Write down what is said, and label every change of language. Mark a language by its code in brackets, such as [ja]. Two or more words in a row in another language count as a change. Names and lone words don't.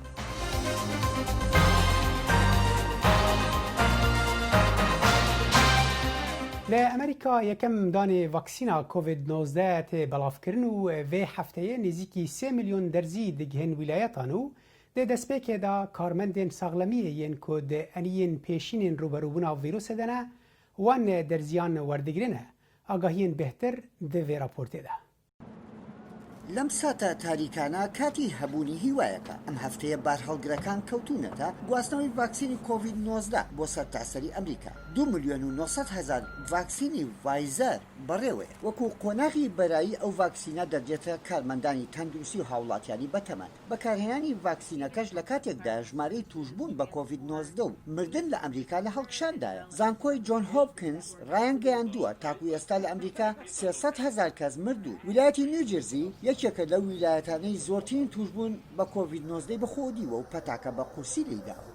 [ku] لامریکا یکم دانه واکسینا کووید 19 تی بلاف کرن و وی هفته نزدیکی 3 میلیون درزی دگهن ولایتانو ده دسپیک دا کارمندین ساغلمی ین کود انین پیشین روبروبونا ویروس دنه وان درزیان وردگرنه آگاهین بهتر ده وی راپورته ده. [ckb] لەم ساتە تاریکانە کاتی هەبوونی هیوایەکە ئەم هەفتەیە بارهەڵگرەکان کەوتونەتە گواستنەوەی ڤاکسینی کۆڤید 19 بۆ سەرتاسەری ئەمریکا 2 ملیۆن و 900 هەزار ڤاکسینی ڤایزەر بەڕێوەیە وەکو قۆناغی بەرایی ئەو ڤاکسینە دەردێتە کارمەندانی تەندروستی و هاوڵاتیانی بەتەمەن بەکارهێنانی ڤاکسینەکەش لە کاتێکدا ژمارەی توشبوون بە کۆڤید 19 و مردن لە ئەمریکا لە هەڵکشاندایە زانکۆی جۆن هۆپکینز ڕایانگەیاندووە تاکو ئێستا لە ئەمریکا 300 هەزار کەس مرد و ویلایەتی نیوجێرزی یەکێکە لەو ویلایەتانەی زۆرترین توشبوون بە کۆڤید 19 بەخۆدیوە و پەتاکە بە قورسی لێداوە.